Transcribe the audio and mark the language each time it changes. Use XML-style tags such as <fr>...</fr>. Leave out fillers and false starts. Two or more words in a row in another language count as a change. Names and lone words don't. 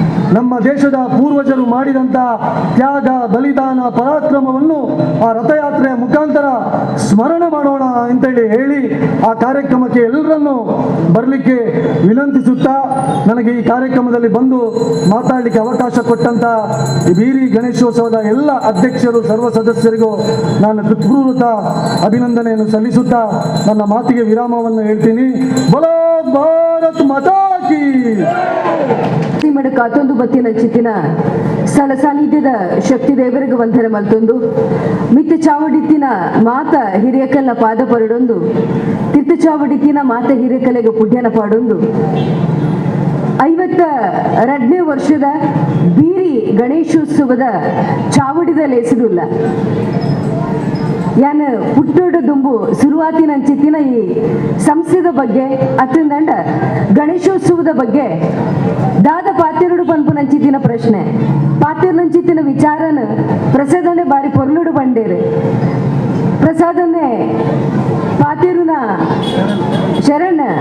<kn>ನಮ್ಮ ದೇಶದ ಪೂರ್ವಜರು ಮಾಡಿದಂಥ ತ್ಯಾಗ ಬಲಿದಾನ ಪರಾಕ್ರಮವನ್ನು ಆ ರಥಯಾತ್ರೆಯ ಮುಖಾಂತರ ಸ್ಮರಣೆ ಮಾಡೋಣ ಅಂತೇಳಿ ಹೇಳಿ ಆ ಕಾರ್ಯಕ್ರಮಕ್ಕೆ ಎಲ್ಲರನ್ನೂ ಬರಲಿಕ್ಕೆ ವಿನಂತಿಸುತ್ತಾ ನನಗೆ ಈ ಕಾರ್ಯಕ್ರಮದಲ್ಲಿ ಬಂದು ಮಾತಾಡಲಿಕ್ಕೆ ಅವಕಾಶ ಕೊಟ್ಟಂತ ಈ ಬೀರಿ ಗಣೇಶೋತ್ಸವದ ಎಲ್ಲ ಅಧ್ಯಕ್ಷರು ಸರ್ವ ಸದಸ್ಯರಿಗೂ ನಾನು ಹೃತ್ಪೂರ್ವಕ ಅಭಿನಂದನೆಯನ್ನು ಸಲ್ಲಿಸುತ್ತಾ ನನ್ನ ಮಾತಿಗೆ ವಿರಾಮವನ್ನು ಹೇಳ್ತೀನಿ.</kn> <hi>बोलो भारत माता की.</hi> <tcy>ಮಡ ಕಾತೊಂದು ಬತ್ತಿನ ಚಿತ್ತಿನ ಸ್ಥಳ ಸಾನ್ನಿಧ್ಯದ ಶಕ್ತಿ ದೇವರಿಗೆ ವಂದನೆ ಮಲ್ತೊಂದು ಮಿತ್ತ ಚಾವಡಿತ್ತಿನ ಮಾತ ಹಿರಿಯಕಲ್ನ ಪಾದ ಪರಡೊಂದು ತಿರ್ತ ಚಾವಡಿತ್ತಿನ ಮಾತ ಹಿರಿಯಕಲೆಗೆ ಪುಣ್ಯನ ಪಾಡೊಂದು 52ನೇ ವರ್ಷದ ಬೀರಿ ಗಣೇಶೋತ್ಸವದ ಚಾವಡಿದಲ್ಲಿ ಹೆಸರುಲ್ಲ ಯಾನ ಹುಟ್ಟೋಡು ದುಂಬು ಶುರುವಾತಿನ ಚಿತ್ತಿನ ಈ ಸಂಸ್ಥೆದ ಬಗ್ಗೆ ಅತ್ತಂದಂಡ ಗಣೇಶೋತ್ಸವದ ಬಗ್ಗೆ ದಾದ ಪಾತ್ಯರುಡು ಪನ್ಪುನ ಚಿತ್ತಿನ ಪ್ರಶ್ನೆ ಪಾತ್ಯರ್ನ ಚಿತ್ತಿನ ವಿಚಾರನ ಪ್ರಸಾದನೆ ಬಾರಿ ಪೊರ್ಲುಡು ಬಂಡೇರು ಪ್ರಸಾದನೆ ಪಾತ್ಯರುನ ಶರಣ</tcy>